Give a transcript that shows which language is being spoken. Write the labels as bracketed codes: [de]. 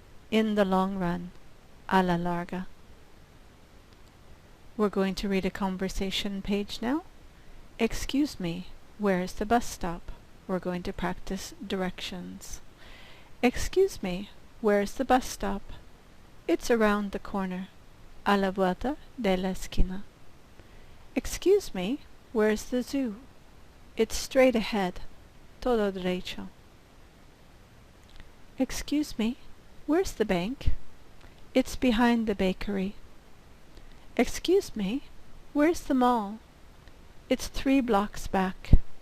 [en] In the long run. [es] A la larga. [en] We're going to read a conversation page now. Excuse me, where's the bus stop? We're going to practice directions. Excuse me, where's the bus stop? It's around the corner. [es] A la vuelta de la esquina. [en] Excuse me, where's the zoo? It's straight ahead. [es] Todo derecho. [en] Excuse me, where's the bank? It's behind the bakery. Excuse me, where's the mall? It's 3 blocks back.